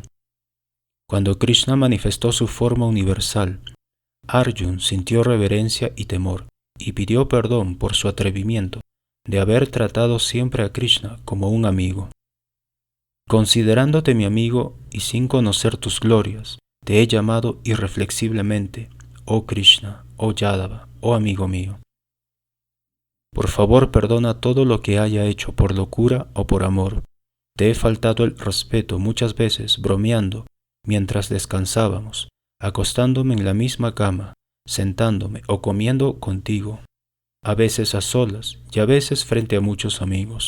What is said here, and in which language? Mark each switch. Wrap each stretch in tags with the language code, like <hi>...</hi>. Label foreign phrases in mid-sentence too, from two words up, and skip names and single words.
<es>Cuando Krishna manifestó su forma universal, Arjun sintió reverencia y temor, y pidió perdón por su atrevimiento de haber tratado siempre a Krishna como un amigo. Considerándote mi amigo y sin conocer tus glorias, te he llamado irreflexiblemente, oh Krishna, oh Yadava, oh amigo mío. Por favor, perdona todo lo que haya hecho por locura o por amor. Te he faltado el respeto muchas veces bromeando mientras descansábamos, acostándome en la misma cama, sentándome o comiendo contigo, a veces a solas y a veces frente a muchos amigos.</es>